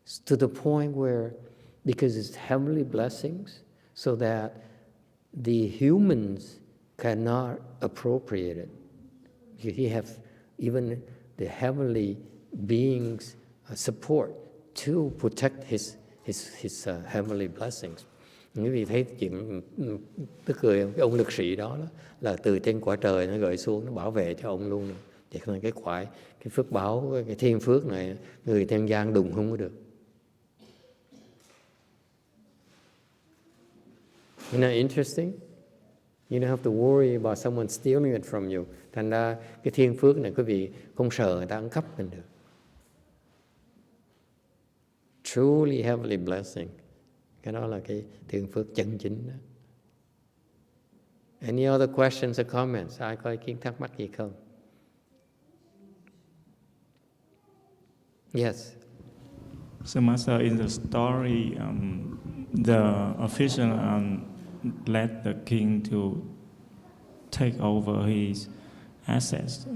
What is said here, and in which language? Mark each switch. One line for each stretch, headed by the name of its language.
English: To the point where, because it's heavenly blessings, so that the humans cannot appropriate it. You have even the heavenly beings support to protect his heavenly blessings.
Vietnamese: Quý vị thấy chuyện tức cười, cái ông lực sĩ đó là từ trên quả trời nó gửi xuống, nó bảo vệ cho ông luôn. Vậy nên cái phước báo, cái thiên phước này người thiên gian đụng không có được.
English: Isn't that interesting? You don't have to worry about someone stealing it from you.
Vietnamese: Thành ra cái thiên phước này quý vị không sợ người ta ăn cắp mình được.
English: Truly heavenly blessing.
Vietnamese: Cái đó là cái thiên phước chân chính đó.
English: Any other questions or comments?
Vietnamese: Ai có ý kiến thắc mắc gì không?
English: Yes. So Master, in the story, the official let the king to take over his assets.